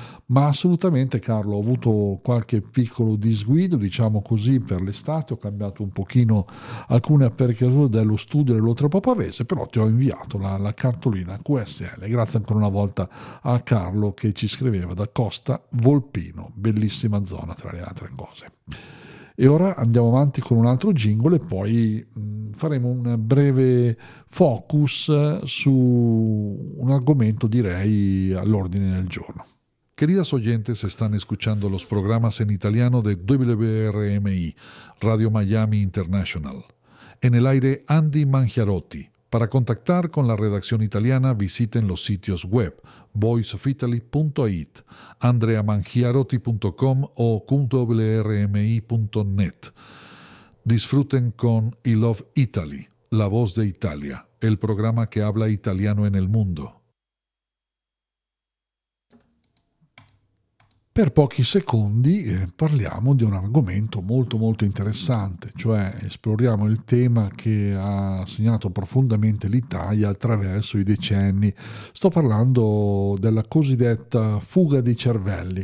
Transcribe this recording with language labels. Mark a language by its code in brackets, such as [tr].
[it] Ma assolutamente Carlo, ho avuto qualche piccolo disguido, diciamo così, per l'estate, ho cambiato un pochino alcune apparecchiature dello studio dell'Oltre Papavese, però ti ho inviato la cartolina QSL, grazie ancora una volta a Carlo che ci scriveva da Costa Volpino, bellissima zona tra le altre cose. E ora andiamo avanti con un altro jingle e poi faremo un breve focus su un argomento, direi, all'ordine del giorno. [es] Queridas oyentes, están escuchando los programas en italiano de WRMI, Radio Miami International. En el aire, Andy Mangiarotti. Para contactar con la redacción italiana, visiten los sitios web voiceofitaly.it, andreamangiarotti.com o .wrmi.net. Disfruten con I Love Italy, la voz de Italia, el programa que habla italiano en el mundo. [it] Per pochi secondi parliamo di un argomento molto molto interessante, cioè esploriamo il tema che ha segnato profondamente l'Italia attraverso i decenni. Sto parlando della cosiddetta fuga dei cervelli.